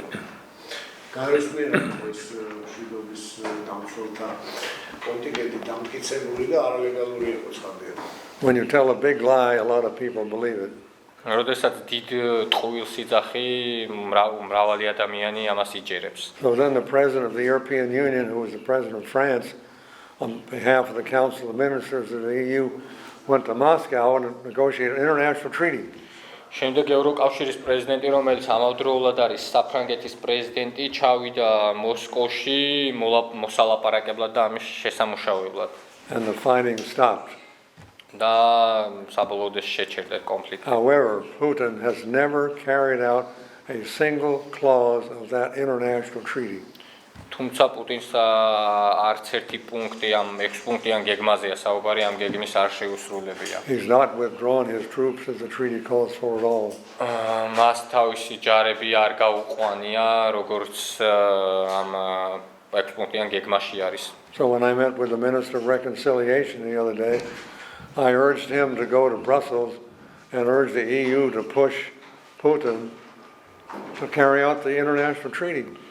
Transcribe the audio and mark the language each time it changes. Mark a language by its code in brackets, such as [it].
[ka] შვიდობის დამცველთა კონტინგენტი დამტკიცებული და არალეგალური იყო ხანდია. [en] When you tell a big lie, a lot of people believe it. [ka] როდესაც დიდ ტყუილს იძახი მრავალი ადამიანი ამას იჯერებს. [en] So then the president of the European Union, who was the president of France, on behalf of the Council of Ministers of the EU, went to Moscow and negotiated an international treaty. [ka] შემდეგ ევროკავშირის პრეზიდენტი, რომელიც ამავდროულად არის საფრანგეთის პრეზიდენტი, ჩავიდა მოსკოვში მოსალაპარაკებლად და ამის შესამუშავებლად. [en] And the fighting stopped. [ka] და საბოლოოდ შეჩერდა კონფლიქტი. [en] However, Putin has never carried out a single clause of that international treaty. [ka] თუმცა პუტინს არც ერთი პუნქტი ამ 6 პუნქტიან გეგმაზეა საუბარი, ამ გეგმის არ შეუსრულებია. [en] He's not withdrawn his troops as the treaty calls for at all. [ka] მას თავისი ჯარები არ გაუყვანია, როგორც ამ 6 პუნქტიან გეგმაში არის. [en] So when I met with the Minister of Reconciliation the other day, I urged him to go to Brussels and urge the EU to push Putin to carry out the international treaty.